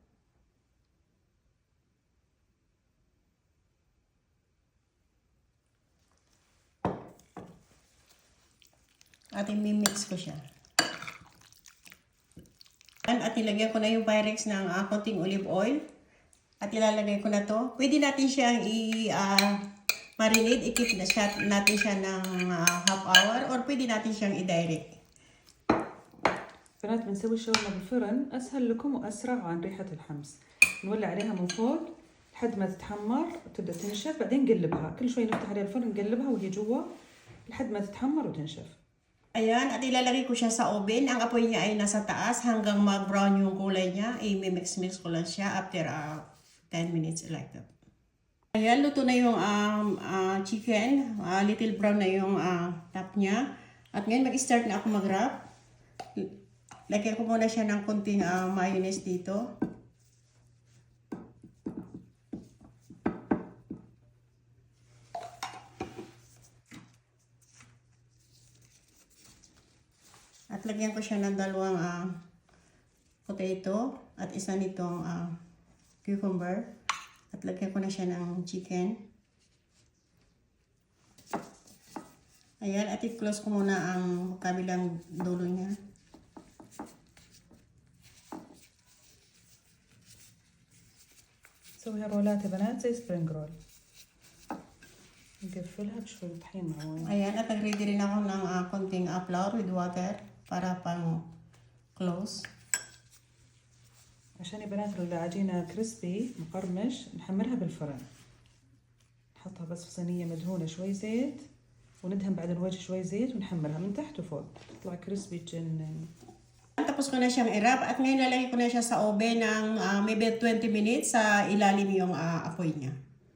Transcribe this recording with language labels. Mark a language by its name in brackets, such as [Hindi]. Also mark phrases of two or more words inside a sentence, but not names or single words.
[Filipino] At i-mix ko siya. At ilagyan ko na yung Pyrex ng konting [English] olive oil. [Filipino] At ilalagay ko na to. Pwede natin siyang i-marinate. I-keep natin siya ng [English] half hour. [Filipino] Or pwede natin siyang i-direct. [Arabic] بنات بنسوي الشاورما بالفرن أسهل لكم وأسرع عن ريحة الحمص. نولع عليها من فوق لحد ما تتحمر وتبدأ تنشف، بعدين نقلبها. كل شوي نفتح عليها الفرن نقلبها وهي جوا لحد ما تتحمر وتنشف. [Filipino] Ayan, at ilalagay ko siya sa oven. Ang apoy niya ay nasa taas hanggang mag-brown yung kulay niya. I-mix-mix ko lang siya [English] after 10 minutes like that. [Filipino] Ayan, luto na yung chicken. [English] Little brown [Filipino] na yung top niya. At ngayon mag-start na ako mag-wrap. Lagyan ko muna siya ng konting mayonnaise dito. At lagyan ko siya ng dalawang potato at isa nitong cucumber. At lagyan ko na siya ng chicken. Ayan, at i-close ko muna ang kabilang dulo niya. [Arabic] نسويها رولات يا بنات زي [English] spring roll. [Arabic] نقفلها بشوي طحين مع مويه. [Filipino] Ayan, at nag-ready rin ako ng konting [English] flour with water [Filipino] para pang close. [Arabic] عشان يا بنات العجينة كريسبي مقرمش نحمرها بالفرن. نحطها بس في صينية مدهونة شوي زيت وندهن بعد الوجه شوي زيت ونحمرها من تحت وفوق تطلع كريسبي تجنن. [Filipino] Tapos ko na siyang i-wrap at ngayon lalagay ko na siya sa oven ng [English] maybe 20 minutes [Filipino] sa ilalim yung apoy niya.